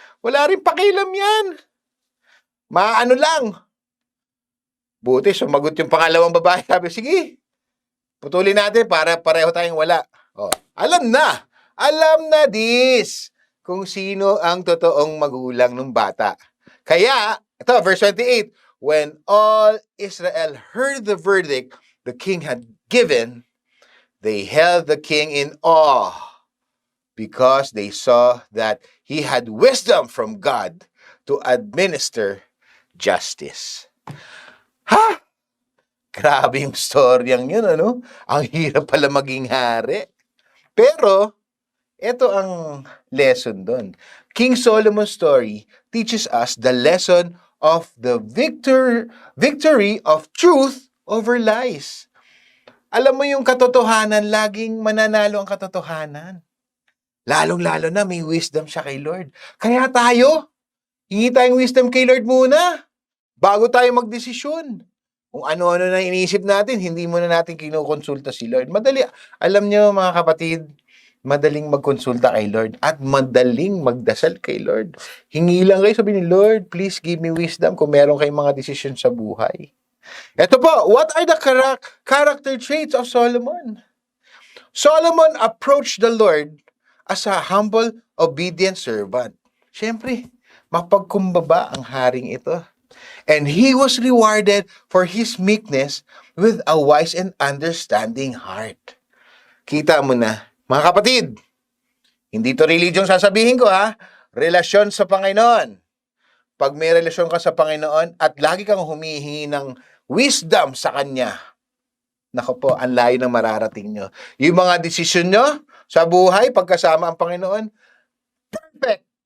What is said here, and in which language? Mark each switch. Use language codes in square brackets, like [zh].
[tl] Wala rin pakialam yan. Maano lang. Buti, sumagot yung pangalawang babae. Sabi, sige, putulin natin para pareho tayong wala. Oh, alam na this kung sino ang totoong magulang ng bata. Kaya, ito, [en] verse 28, when all Israel heard the verdict the king had given, they held the king in awe because they saw that he had wisdom from God to administer justice. [tl] Ha? Grabe yung storyang yun, ano? Ang hirap pala maging hari. Pero, ito ang lesson doon. [en] King Solomon's story teaches us the lesson of the victory of truth over lies. [tl] Alam mo yung katotohanan, laging mananalo ang katotohanan. Lalong-lalo na may wisdom siya kay Lord. Kaya tayo, hingi tayong wisdom kay Lord muna bago tayo magdesisyon. Kung ano-ano na iniisip natin, hindi muna natin kinukonsulta si Lord. Madali, alam nyo mga kapatid, madaling magkonsulta kay Lord at madaling magdasal kay Lord. Hingi lang kayo, sabi ni Lord, [en] please give me wisdom [tl] kung meron kayong mga decision sa buhay. Ito po, [en] what are the character traits of Solomon? Solomon approached the Lord as a humble, obedient servant. [tl] Siyempre, mapagkumbaba ang haring ito. [en] And he was rewarded for his meekness with a wise and understanding heart. [tl] Kita mo na, mga kapatid, hindi to religion sasabihin ko ha, relasyon sa Panginoon. Pag may relasyon ka sa Panginoon at lagi kang humihingi ng wisdom sa Kanya, nako po, ang layo ng mararating nyo. Yung mga desisyon nyo sa buhay, pagkasama ang Panginoon, perfect.